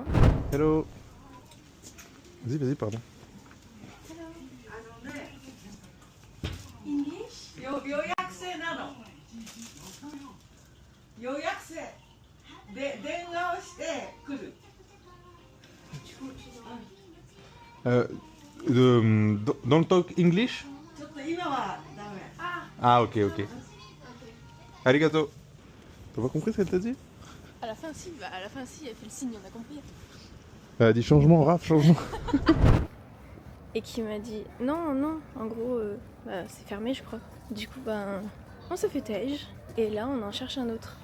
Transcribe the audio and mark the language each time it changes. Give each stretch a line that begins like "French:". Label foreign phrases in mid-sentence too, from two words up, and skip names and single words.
French: Hello. Vas-y, pardon.
Japanese: 予約制なの。予約制で電話をして来る。
English: Don't talk English?
Japanese: ちょっと今はダメ。
English: Ah, ok, ok. Arigato.
French: T'as pas compris ce qu'elle t'a dit? À la fin, si, elle fait le signe, on a compris. Elle a dit changement, Raph, changement. Et qui m'a dit non, non, en gros, c'est fermé, je crois. Du coup, on s'est fait tège et là, on en cherche un autre.